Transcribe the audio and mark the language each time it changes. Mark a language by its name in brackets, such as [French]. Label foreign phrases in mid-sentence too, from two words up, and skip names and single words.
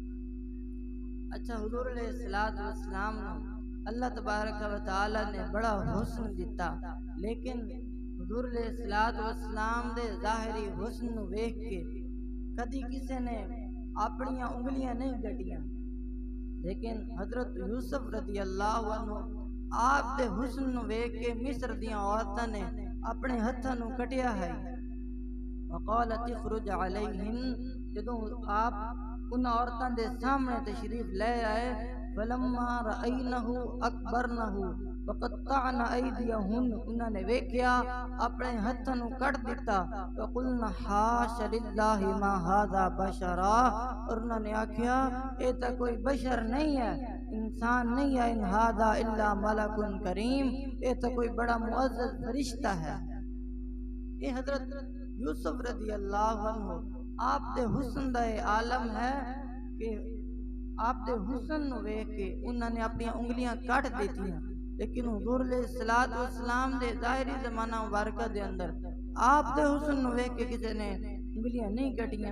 [Punjabi] اچھا حضور علیہ الصلوۃ والسلام اللہ تبارک و تعالی نے بڑا حسن دیتا، لیکن حضور علیہ الصلوۃ والسلام دے ظاہری حسن نو ویکھ کے کدی کسی نے اپنیاں انگلیاں نہیں کٹیاں، لیکن حضرت یوسف رضی اللہ عنہ آپ دے حسن نو ویکھ کے مصر دیاں عورتاں نے اپنے ہتھاں نو کٹیا ہے۔ [Arabic] وقالت اخرج علیہن، [Punjabi] جدوں آپ ان عورتاں دے سامنے تشریف لے آئے، [Arabic] فلما رأینہ اکبرنہ وقطعن ایدیہن، [Punjabi] انہوں نے ویکھیا اپنے ہتھاں نو کٹ دیتا، [Arabic] وقلن حاش للہ ما ھذا بشرا، [Punjabi] اور انہوں نے آکھیا اے تا کوئی بشر نہیں ہے، انسان نہیں ہے، [Arabic] ان ھذا الا ملک کریم، [Punjabi] اے تا کوئی بڑا معزز فرشتہ ہے۔ یہ حضرت یوسف رضی اللہ عنہ آپ دے حسن دا عالم ہے کہ آپ دے حسن نو ویکھ کے انہوں نے اپنی انگلیاں کٹ دیتی ہیں، لیکن حضور علیہ الصلوۃ والسلام دے ظاہری زمانہ مبارکہ دے اندر آپ دے حسن نو ویکھ کے کسی نے انگلیاں نہیں کٹیاں۔